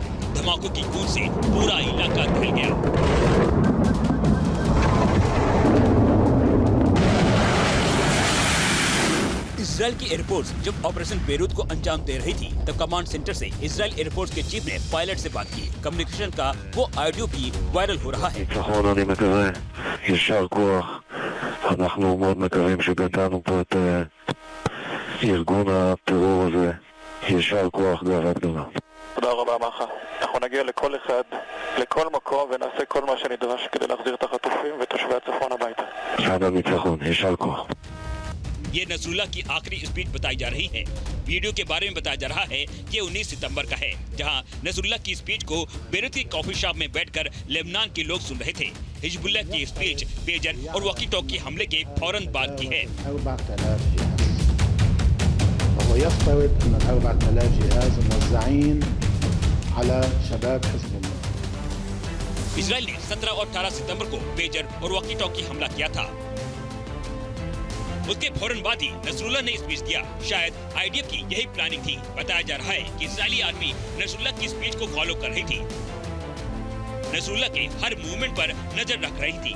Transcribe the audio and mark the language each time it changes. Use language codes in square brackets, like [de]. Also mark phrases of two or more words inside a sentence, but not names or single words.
[hi] धमाकों की गूंज से पूरा इलाका दहल गया। इजराइल की एयरफोर्स जब ऑपरेशन बेरूत को अंजाम दे रही थी, तब कमांड सेंटर से इजराइल एयरफोर्स के चीफ ने पायलट से बात की। कम्युनिकेशन का वो ऑडियो भी वायरल हो रहा है। [he] אני מקווה, יישר כוח. אנחנו מאוד מקווים שגדענו פה את ארגון הטרור הזה. יישר כוח, גאווה גדולה. תודה רבה מחר. אנחנו נגיע לכל אחד, לכל מקום ונעשה כל מה שנדרש כדי להחזיר את החטופים ותושבי הצפון הביתה. עד הניצחון, יישר כוח. [hi] ये नसरुल्लाह की आखिरी स्पीच बताई जा रही है। वीडियो के बारे में बताया जा रहा है कि 19 सितंबर का है, जहां नसरुल्लाह की स्पीच को बेरूत की [en] coffee shop [hi] में बैठकर लेबनान के लोग सुन रहे थे। हिजबुल्लाह की स्पीच पेजर और [en] walkie talkie [hi] हमले के फौरन बाद की है। [ar] 4000 جهاز وهو يفترض أن 4000 جهاز موزعين على شباب حزب الله। [hi] इजराइल ने 17 और 18 सितंबर को पेजर और [en] walkie talkie [hi] हमला किया था। उसके फौरन बाद ही नसरुल्लाह ने स्पीच दिया। शायद आईडीएफ की यही प्लानिंग थी। बताया जा रहा है कि इजरायली आर्मी नसरुल्लाह की स्पीच को फॉलो कर रही थी, नसरुल्लाह के हर मूवमेंट पर नजर रख रही थी।